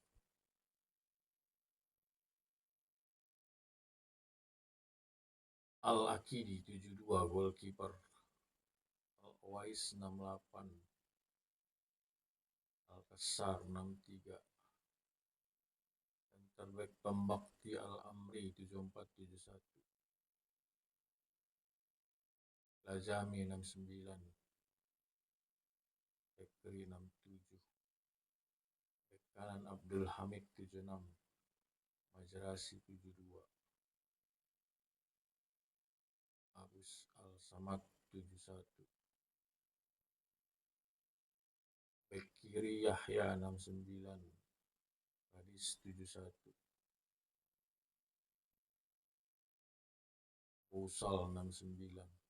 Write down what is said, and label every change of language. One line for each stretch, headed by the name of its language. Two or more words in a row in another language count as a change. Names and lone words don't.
Indonesian: Al-Akidi 72, goalkeeper. Al-Owais 68, Al-Qassar 63,
English: center back
Indonesian: Pembakti Al-Amri 7471, Lajami 69, bek kiri 67, bek kanan Abdul Hamid 76, Majrasi 72, Abus Al-Samad 71, bek kiri Yahya 69, Hadis 71, Busal 69,